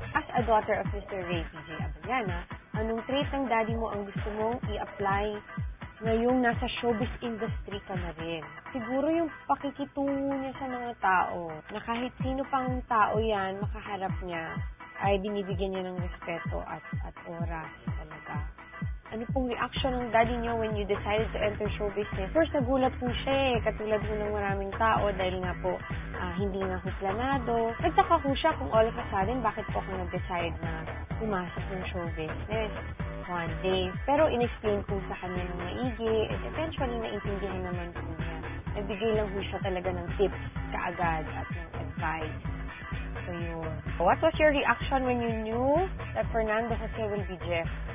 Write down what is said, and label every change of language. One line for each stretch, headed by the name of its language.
English: As a daughter of
Filipino: Mr. Ray P.J. Abellana, anong trait ng daddy mo ang gusto mong i-apply ngayong nasa showbiz industry ka na rin? Siguro yung pakikitungo niya sa mga tao, na kahit sino pang tao yan, makaharap niya, ay binibigyan niya ng respeto at oras talaga. Ano pong
English: reaction ng daddy niyo when you decided to enter show business?
Filipino: First, nagulat po siya katulad po ng maraming tao dahil nga po hindi nga po planado. Nagtaka po siya kung
English: all of a sudden
Filipino: bakit po ako nag-decide na pumasok ng show business one day. Pero in-explain po sa kanya ng maigi and eventually naintindihan naman po niya. Nagbigay lang po siya talaga ng tips kaagad at ng advice. So yun.
English: What was your reaction when you knew that Fernando Jose will be Jeff?